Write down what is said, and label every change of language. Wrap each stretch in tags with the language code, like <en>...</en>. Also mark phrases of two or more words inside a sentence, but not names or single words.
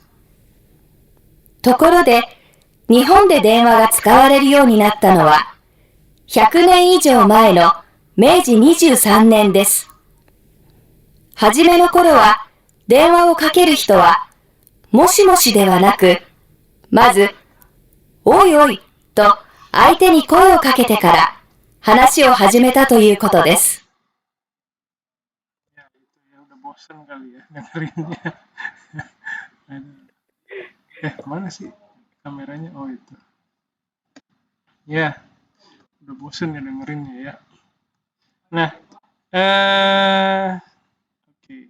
<ja>ところで、日本で電話が使われるようになったのは、100年以上前の明治23年です。はじめの頃は、電話をかける人は、もしもしではなく、まず、おいおいと相手に声をかけてから話を始めたということです。</ja> <id>Bosan kali ya dengerinnya. Mana sih kameranya? Oh itu. Ya, udah bosan ya dengerinnya ya. Nah, oke.</id>